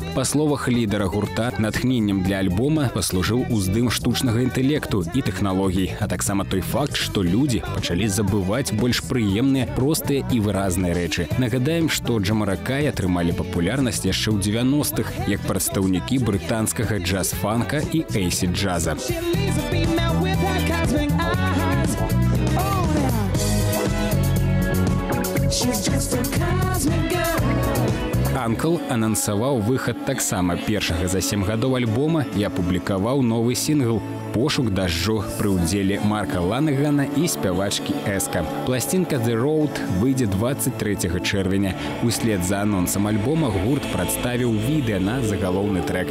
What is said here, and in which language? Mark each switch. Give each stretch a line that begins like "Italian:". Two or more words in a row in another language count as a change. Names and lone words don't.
Belarusian: Па словах лідара гурта, натхненнем для альбома паслужыў уздым штучнага інтэлекту і тэхналогій, а таксама той факт, што людзі пачалі забываць больш прыемныя, простыя і выразныя рэчы. Нагадаем, што Джамаракай атрымалі папулярнасць яшчэ ў 90-х як прадстаўнікі брытанскага джаз-фанка і эйсід-джаза.
English: With her cosmic eyes, oh yeah. She's just a cosmic girl.
Belarusian: Анкл анансаваў выхад таксама першага за 7 гадоў альбома і апублікаваў новы сінгл «Пошук дажджу» пры ўдзеле Марка Ланагана і спявачкі Эска. Пласцінка «The Road» выйдзе 23 чэрвеня. Услед за анонсам альбома гурт прадставіў відэа на загалоўны трэк.